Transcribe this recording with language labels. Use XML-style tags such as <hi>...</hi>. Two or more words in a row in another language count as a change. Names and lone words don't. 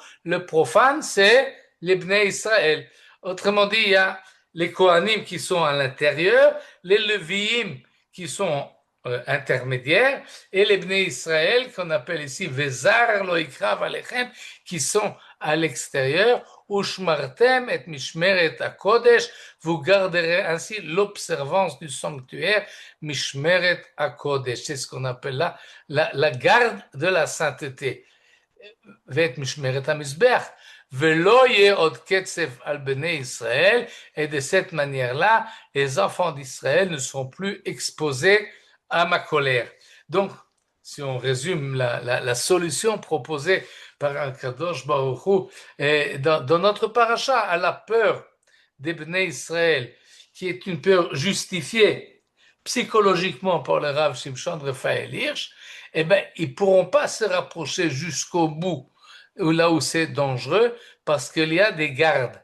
<fr>Le profane, c'est les Bnei Israël. Autrement dit, il y a les Kohanim qui sont à l'intérieur, les Lévi'im qui sont intermédiaires, et les Bnei Israël, qu'on appelle ici</fr> <he>וזר לא יקרב אליכם,</he> <fr>qui sont à l'extérieur,</fr> <he>ושמרתם את משמרת הקדש,</he> <fr>vous garderez ainsi l'observance du sanctuaire,</fr> <he>משמרת הקדש,</he> <fr>c'est ce qu'on appelle là la garde de la sainteté.</fr> <he>ואת משמרת המזבח, ולא יהיה עוד קצף על בני ישראל,</he> <fr>et de cette manière-là, les enfants d'Israël ne seront plus exposés à ma colère. Donc, si on résume la solution proposée par</fr> <he>קדוש ברוך הוא</he> <fr>dans notre paracha à la peur des Bnei Israël, qui est une peur justifiée psychologiquement par le Rav Shimshon Raphaël Hirsch, eh bien, ils ne pourront pas se rapprocher jusqu'au bout, là où c'est dangereux, parce qu'il y a des gardes.</fr>